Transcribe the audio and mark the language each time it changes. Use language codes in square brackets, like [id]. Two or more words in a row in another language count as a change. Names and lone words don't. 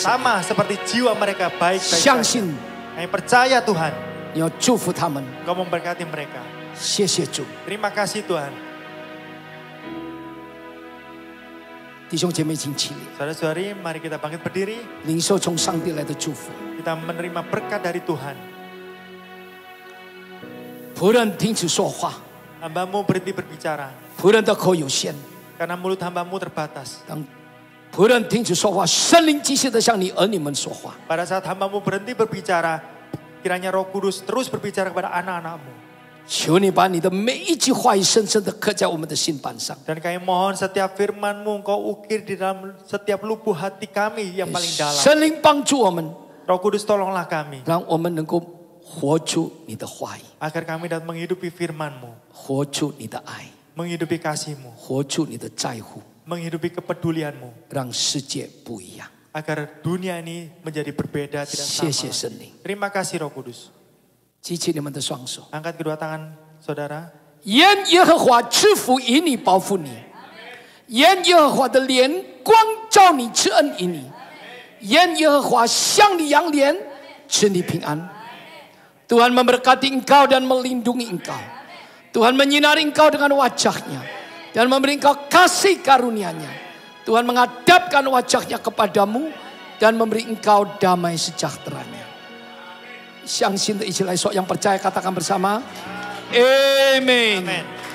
[id] Sama seperti jiwa mereka baik-baik [zh] 相 [id] saja. [zh] 信 [id] Kami percaya Tuhan, [zh] 你要祝福他们。 [id] Engkau memberkati mereka. [zh] 谢谢主， [id] Terima kasih Tuhan. [zh] 弟兄姐妹，请起立， [id] Saudara-saudari, mari kita bangkit berdiri. [zh] 领受从上帝来的祝福。 [id] Kita menerima berkat dari Tuhan. [zh] 仆人停止说话， [id] Hamba-Mu berhenti berbicara. [zh] 仆人的口有限。 [id] Karena mulut hamba-Mu terbatas. [zh] 当仆人停止说话，圣灵机械的向你儿女们说话。 [id] Pada saat hamba-Mu berhenti berbicara, kiranya Roh Kudus terus berbicara kepada anak-anak-Mu. [zh] 求你把你的每一句话语深深的刻在我们的心板上， [id] Dan kami mohon setiap firman-Mu Engkau ukir di dalam setiap lubuk hati kami yang paling dalam. [zh] 神灵帮助我们， [id] Roh Kudus tolonglah kami. [zh] 让我们能够活出你的话语， [id] Agar kami dapat menghidupi firman-Mu. [zh] 活出你的爱， [id] Menghidupi kasih-Mu. [zh] 活出你的在乎。 [id] menghidupi kepedulian-Mu. [zh] 让世界不一样。 [id] Agar dunia ini menjadi berbeda, tidak [zh] 谢 [id] sama. [zh] 谢圣灵， [id] Terima kasih Roh Kudus. [zh] 举起你们的双手。 [id] Angkat kedua tangan saudara. [zh] 愿耶和华赐福于你，保护你；愿耶和华的脸光照你，赐恩于你；愿耶和华向你扬脸，赐你平安。 [id] Tuhan memberkati engkau dan melindungi engkau. Tuhan menyinari engkau dengan wajahnya dan memberi engkau kasih karunia-Nya. Tuhan menghadapkan wajahnya kepadamu dan memberi engkau damai sejahtera-Nya. [zh] 相信的一起来说， [id] yang percaya katakan bersama. Amen.